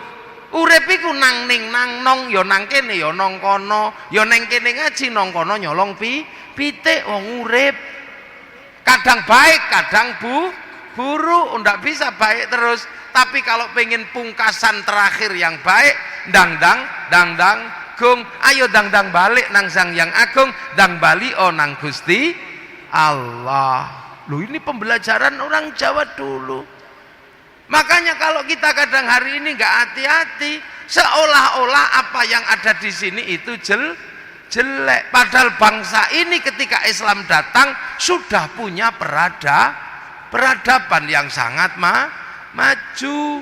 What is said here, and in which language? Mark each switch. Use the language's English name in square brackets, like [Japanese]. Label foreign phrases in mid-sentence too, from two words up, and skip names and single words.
[Javanese] Urip iku nang ning nang nong ya nang kene ya nang kono ya nang kene ngaji nang kono nyolong pitik wong urip. [Indonesian] Kadang baik kadang buruk ndak bisa baik terus. Tapi kalau pengen pungkasan terakhir yang baik [Javanese] dang dang gung ayo dang balik nang Sang Yang Agung dang bali nang Gusti Allah. [Indonesian] Loh ini pembelajaran orang Jawa dulu. Makanya kalau kita kadang hari ini nggak hati-hati seolah-olah apa yang ada di sini itu jelek. Padahal bangsa ini ketika Islam datang sudah punya peradaban yang sangat maju.